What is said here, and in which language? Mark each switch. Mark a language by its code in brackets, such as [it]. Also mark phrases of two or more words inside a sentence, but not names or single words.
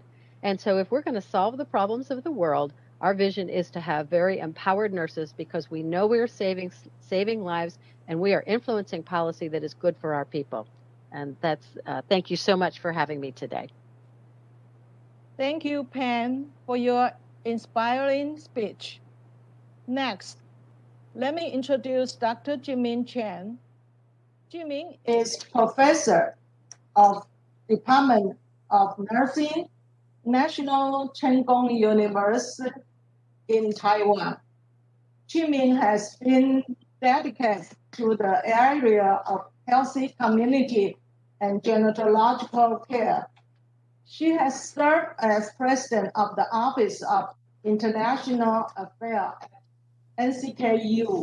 [en] And so if we're going to solve the problems of the world, our vision is to have very empowered nurses, because we know we are saving lives, and we are influencing policy that is good for our people. And that's, thank you so much for having me today. Thank you, Pam, for your inspiring speech. Next, let me introduce Dr. Ching-Min Chen. Ching-Min is professor of Department of Nursing, National Cheng Kung University in Taiwan. Ching-Min has been dedicated to the area of healthy community and gynecological care. She has served as president of the Office of International Affairs at NCKU.